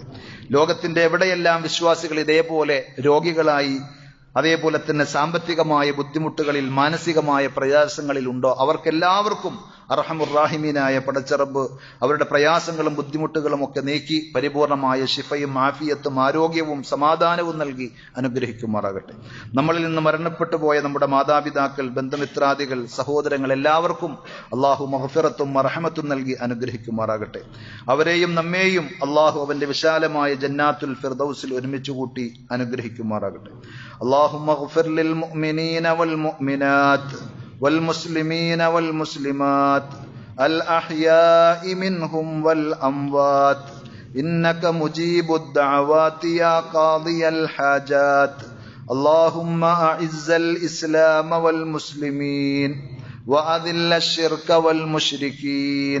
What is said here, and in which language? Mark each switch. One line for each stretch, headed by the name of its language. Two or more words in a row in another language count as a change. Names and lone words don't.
Malayalam: ലോകത്തിന്റെ എവിടെയെല്ലാം വിശ്വാസികൾ ഇതേപോലെ രോഗികളായി, അതേപോലെ തന്നെ സാമ്പത്തികമായ ബുദ്ധിമുട്ടുകളിൽ, മാനസികമായ പ്രയാസങ്ങളിൽ ഉണ്ടോ, അവർക്കെല്ലാവർക്കും അർഹമുർ-റാഹിമീനായ പടച്ച റബ്ബ് അവരുടെ പ്രയാസങ്ങളും ബുദ്ധിമുട്ടുകളും ഒക്കെ നീക്കി പരിപൂർണമായ ശിഫയും ആഫിയത്തും ആരോഗ്യവും സമാധാനവും നൽകി അനുഗ്രഹിക്കുമാറാകട്ടെ. നമ്മളിൽ നിന്ന് മരണപ്പെട്ടു പോയ നമ്മുടെ മാതാപിതാക്കൾ, ബന്ധുമിത്രാദികൾ, സഹോദരങ്ങൾ എല്ലാവർക്കും അള്ളാഹു മഗ്ഫിറത്തും റഹ്മത്തും നൽകി അനുഗ്രഹിക്കുമാറാകട്ടെ. അവരെയും നമ്മെയും അള്ളാഹു അവന്റെ വിശാലമായ ജന്നാത്തുൽ ഫിർദൗസിൽ ഒരുമിച്ച് കൂട്ടി അനുഗ്രഹിക്കുമാറാകട്ടെ.
Arabic: اللهم اغفر للمؤمنين والمؤمنات والمسلمين والمسلمات الأحياء منهم والأموات إنك مجيب الدعوات يا قاضي الحاجات. اللهم أعز الإسلام والمسلمين وأذل الشرك والمشركين.